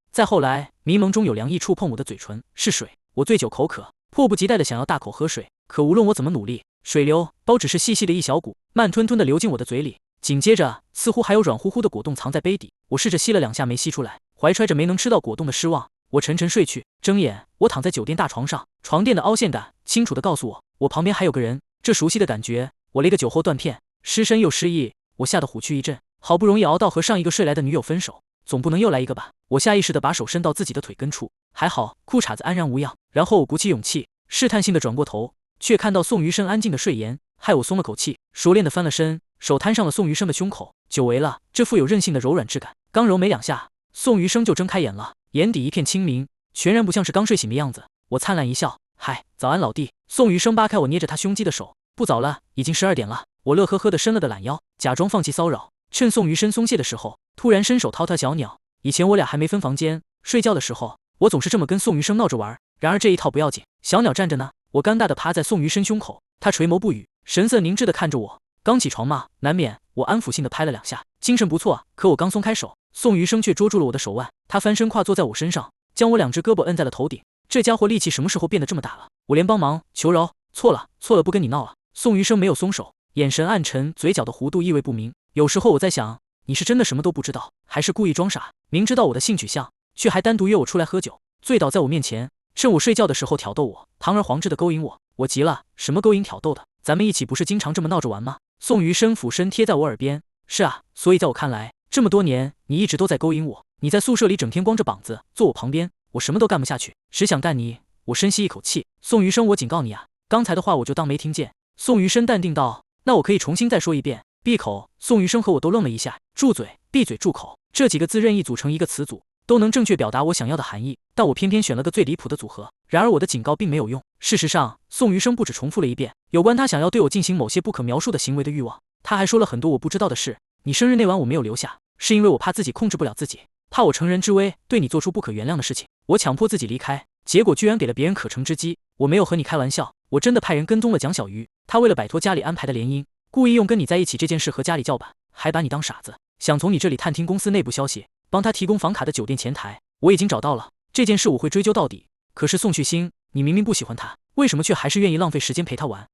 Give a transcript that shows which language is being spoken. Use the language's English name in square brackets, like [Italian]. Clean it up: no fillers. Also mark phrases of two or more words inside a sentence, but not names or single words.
[Chinese] 再後來，迷蒙中有涼意觸碰我的嘴唇，是水。我醉酒口渴，迫不及待的想要大口喝水，可無論我怎麼努力，水流包只是細細的一小股，慢吞吞的流進我的嘴裡。緊接着，似乎還有軟乎乎的果凍藏在杯底，我試着吸了2下沒吸出來，懷揣着沒能吃到果凍的失望，我沉沉睡去。睜眼，我躺在酒店大床上，床墊的凹陷感清楚地告訴我，我旁邊還有個人。這熟悉的感覺，我了個酒後斷片，失身又失憶，我嚇得虎軀一震。好不容易熬到和上一個睡來的女友分手，總不能又來一個吧？我下意識地把手伸到自己的腿根處，還好褲衩子安然無恙。然後我鼓起勇氣，試探性地轉過頭，卻看到宋余生安靜的睡顏，害我鬆了口氣，熟練地翻了身，手攤上了宋余生的胸口。久違了，這富有韌性的柔軟質感，剛揉沒2下，宋余生就睜開眼了，眼底一片清明，全然不像是剛睡醒的樣子。我燦爛一笑，嗨，早安老弟。宋余生扒開我捏着他胸肌的手，不早了，已經12點了。我樂呵呵地伸了個懶腰，假裝放棄騷擾，趁宋余生鬆懈的時候，突然伸手掏他小鳥。以前我倆還沒分房間，睡覺的時候，我總是這麼跟宋余生鬧着玩。然而這一套不要緊，小鳥站着呢。我尷尬地趴在宋余生胸口，他垂眸不語，神色凝滯地看着我。剛起床嘛，難免。我安撫性地拍了2下，精神不錯。可我剛鬆開手，宋余生卻捉住了我的手腕，他翻身跨坐在我身上，將我2隻胳膊摁在了頭頂。這家伙力氣什麼時候變得這麼大了？我連幫忙求饒，錯了，不跟你鬧了。宋余生沒有鬆手，眼神暗沉，嘴角的弧度意味不明。有時候我在想，你是真的什麼都不知道，還是故意裝傻？明知道我的性取向，卻還單獨約我出來喝酒，醉倒在我面前，趁我睡覺的時候挑逗我，堂而皇之的勾引我。我急了，什麼勾引挑逗的？咱們一起不是經常這麼鬧着玩嗎？宋余生俯身貼在我耳邊，是啊，所以在我看來，這麼多年你一直都在勾引我。你在宿舍裡整天光着膀子坐我旁邊，我什麼都幹不下去，只想幹你。我深吸一口氣，宋余生，我警告你啊，剛才的話我就當沒聽見。宋余生淡定道，那我可以重新再說一遍。閉口。宋余生和我都愣了一下，住嘴，閉嘴，住口，這幾個字任意組成一個詞組，都能正確表達我想要的含義，但我偏偏選了個最離譜的組合。然而我的警告並沒有用。事實上，宋余生不止重複了一遍有關他想要對我進行某些不可描述的行為的慾望，他還說了很多我不知道的事。你生日那晚我沒有留下，是因為我怕自己控制不了自己， 怕我乘人之危對你做出不可原諒的事情，我強迫自己離開，結果居然給了別人可乘之機。我沒有和你開玩笑，我真的派人跟蹤了蔣小魚，他為了擺脫家裡安排的聯姻，故意用跟你在一起這件事和家裡叫板，還把你當傻子，想從你這裡探聽公司內部消息，幫他提供房卡的酒店前台。我已經找到了，這件事我會追究到底。可是宋旭星，你明明不喜歡他，為什麼卻還是願意浪費時間陪他玩？